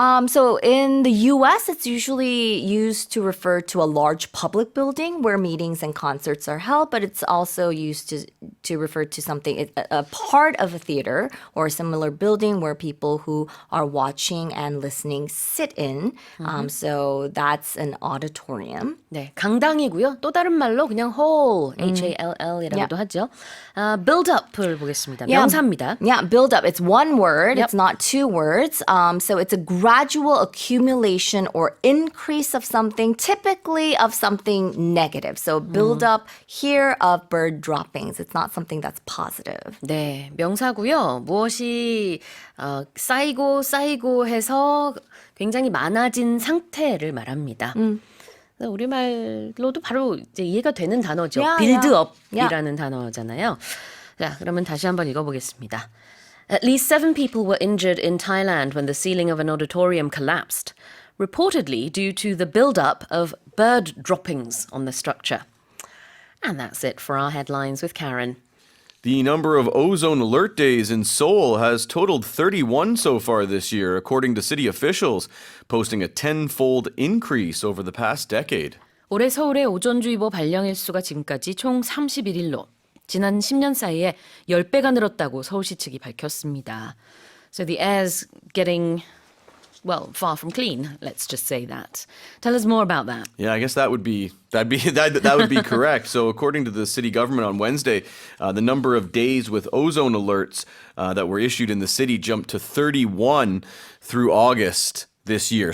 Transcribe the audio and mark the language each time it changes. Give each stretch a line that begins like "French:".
English: So in the U.S., it's usually used to refer to a large public building where meetings and concerts are held, but it's also used to refer to something, a part of a theater or a similar building where people who are watching and listening sit in. So that's an auditorium.
Korean: 네, 강당이고요. 또 다른 말로 그냥 hall, H-A-L-L이라고도 하죠. build up을 보겠습니다. 명사입니다.
English: Yeah. Yeah, build up. It's one word. Yep. It's not two words. So it's a gradual accumulation or increase of something, typically of something negative. So build up here of bird droppings. It's not something that's positive.
Korean: 네, 명사고요. 무엇이 쌓이고 해서 굉장히 많아진 상태를 말합니다. 그래서 우리말로도 바로 이제 이해가 되는 단어죠.
English: Yeah,
Korean: 빌드업이라는 단어잖아요. 자, 그러면 다시 한번 읽어보겠습니다.
English: At least 7 people were injured in Thailand when the ceiling of an auditorium collapsed, reportedly due to the build-up of bird droppings on the structure. And that's it for our headlines with Karen. The number of ozone alert days in Seoul has totaled 31 so far this year, according to city officials, posting a 10-fold increase over the past decade.
Korean: 올해 서울의 오존주의보 발령 일수가 지금까지 총 31일로 지난 10년 사이에 10배가 늘었다고 서울시 측이 밝혔습니다.
English: So the air's getting, well, far from clean. Let's just say that. Tell us more about that. Yeah, I guess that would be correct. So, according to the city government on Wednesday, the number of days with ozone alerts that were issued in the city jumped to 31 through August this year.